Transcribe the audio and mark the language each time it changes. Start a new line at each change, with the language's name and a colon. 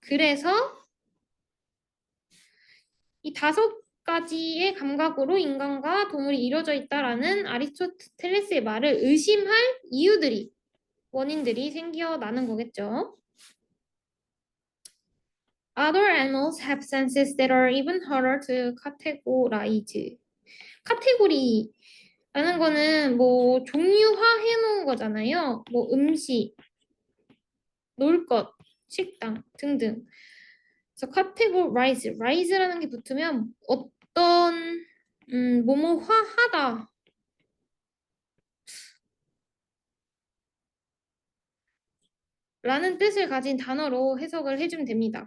Korean: 그래서 이 다섯 가지의 감각으로 인간과 동물이 이루어져 있다라는 아리스토텔레스의 말을 의심할 이유들이 원인들이 생겨나는 거겠죠.
English: Other animals have senses that are even harder to categorize.
Korean: 카테고리라는 거는 뭐 종류화해 놓은 거잖아요. 뭐 음식, 놀 것, 식당 등등. 그래서 categorize, rise라는 게 붙으면 어떤 뭐뭐화하다 라는 뜻을 가진 단어로 해석을 해주면 됩니다.